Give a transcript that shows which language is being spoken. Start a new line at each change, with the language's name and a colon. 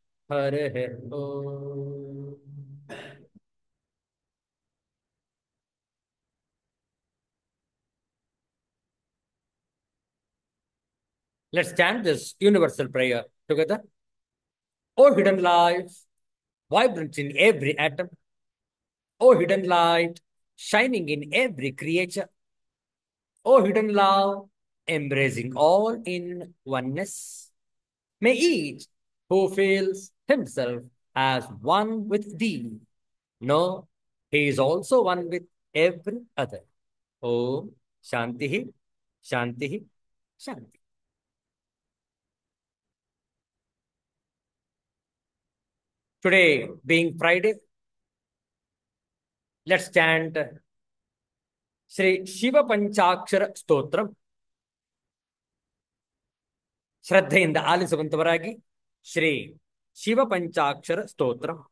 Sanskrit: हरिः ॐ
English: Let's chant this universal prayer together. O hidden life, vibrant in every atom, O hidden light, shining in every creature, O hidden love, embracing all in oneness, may each who feels himself as one with thee know he is also one with every other. Om Shanti, Shanti, Shanti. Today being Friday, let's chant Sri Shiva Panchakshara Stotram.
Kannada: ಶ್ರದ್ಧೆಯಿಂದ ಆಲಿಸುವಂತವರಾಗಿ ಶ್ರೀ ಶಿವ ಪಂಚಾಕ್ಷರ ಸ್ತೋತ್ರ.